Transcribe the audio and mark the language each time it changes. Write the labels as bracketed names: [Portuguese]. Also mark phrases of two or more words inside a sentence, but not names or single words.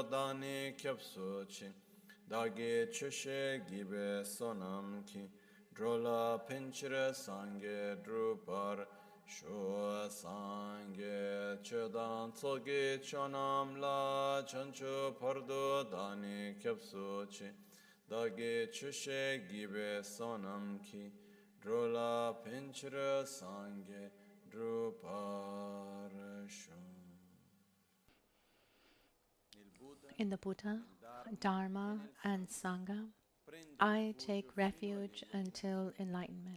[Tibetan] བདག་ནི་སྐྱབས་སུ་མཆི། བདག་གི་ཆོས་བཤད་བགྱིས་པའི་བསོད་ནམས་ཀྱིས། འགྲོ་ལ་ཕན་ཕྱིར་སངས་རྒྱས་འགྲུབ་པར་ཤོག། སངས་རྒྱས་ཆོས་དང་ཚོགས་ཀྱི་མཆོག་རྣམས་ལ། བྱང་ཆུབ་བར་དུ་བདག་ནི་སྐྱབས་སུ་མཆི། བདག་གི་ཆོས་བཤད་བགྱིས་པའི་བསོད་ནམས་ཀྱིས། འགྲོ་ལ་ཕན་ཕྱིར་སངས་རྒྱས་འགྲུབ་པར་ཤོག. [English] In the Buddha, Dharma, and Sangha, I take refuge until enlightenment.